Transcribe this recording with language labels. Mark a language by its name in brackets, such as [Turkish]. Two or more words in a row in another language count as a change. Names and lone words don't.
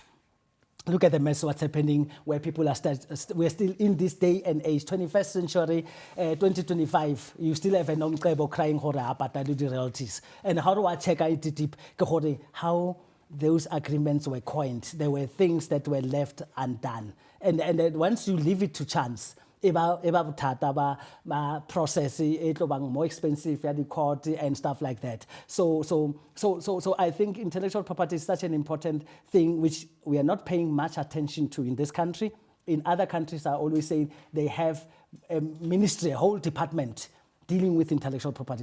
[English] Look at the mess, what's happening, where people are we're still in this day and age, 21st century, 2025, you still have an Omcebo crying about the royalties. And how do I check it deep? How those agreements were coined. There were things that were left undone. And then once you leave it to chance, [Southern Sotho] eba bothata ba process e tlo bang [English] more expensive [Southern Sotho] ya [English] the court and stuff like that. So I think intellectual property is such an important thing which we are not paying much attention to in this country. In other countries, I always say they have a ministry, a whole department dealing with intellectual property.